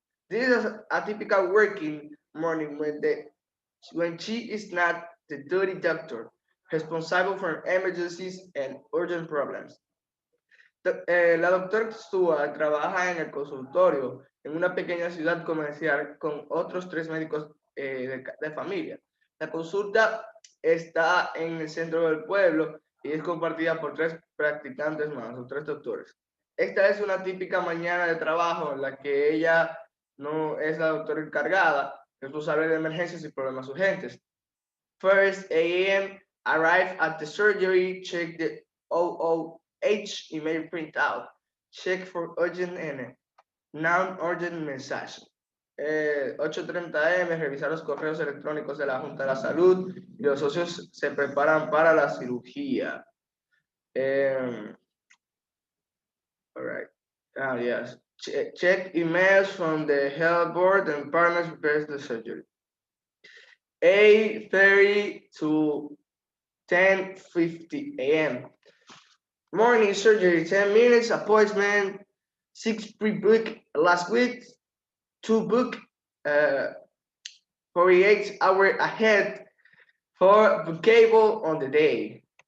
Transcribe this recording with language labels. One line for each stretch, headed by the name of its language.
English: This is a typical working morning when she is not the duty doctor, responsible for emergencies and urgent problems.
Spanish: La doctora Stewart trabaja en el consultorio en una pequeña ciudad comercial con otros 3 médicos de familia. La consulta está en el centro del pueblo y es compartida por 3 practicantes más o 3 doctores. Esta es una típica mañana de trabajo en la que ella no es la doctora encargada, responsable de emergencias y problemas urgentes.
English: First a.m. Arrive at the surgery, check the OOH email printout, check for urgent and non-urgent message. 8:30 a.m.
Spanish: revisar los correos electrónicos de la Junta de la Salud y los socios se preparan para la cirugía.
English: All right. Yes. Check emails from the health board and partners prepares the surgery. 8:30 to 10:50 a.m. Morning surgery, 10 minutes, appointment, 6 pre-book last week, 2 book 48 hours ahead for bookable on the day.